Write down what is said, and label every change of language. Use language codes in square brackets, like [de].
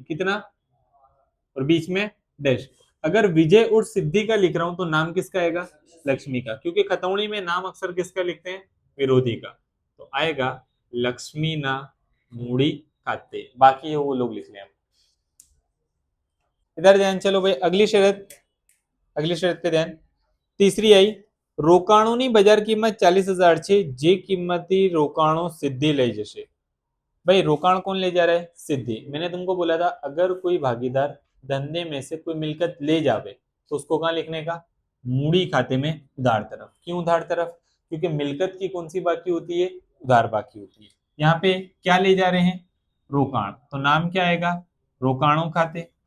[hi] कितना, और बीच में डैश। अगर विजय और सिद्धि का लिख रहा हूं तो नाम किसका आएगा, लक्ष्मी का, क्योंकि खतौनी में नाम अक्सर किसका लिखते हैं, विरोधी का। तो आएगा लक्ष्मी ना मूड़ी खाते, बाकी है वो लोग लिख लें। इधर ध्यान, चलो भाई अगली शरत, अगली शरत पे ध्यान। तीसरी आई, [gu] રોકાણોની બજાર કિંમત 40,000 છે, જે કિંમતી રોકાણો સિદ્ધિ લઈ જશે। [hi] भाई रोकाण कौन ले जा रहा है, सिद्धि। मैंने तुमको बोला था अगर कोई भागीदार धंधे में से कोई मिलकत ले जावे तो उसको कहाँ लिखने का, मूड़ी खाते में उधार तरफ। क्यों उधार तरफ, क्योंकि मिलकत की कौन सी बाकी होती है, उधार बाकी होती है। यहाँ पे क्या ले जा रहे हैं, रोकाण, तो नाम क्या आएगा, रोकाणों खाते।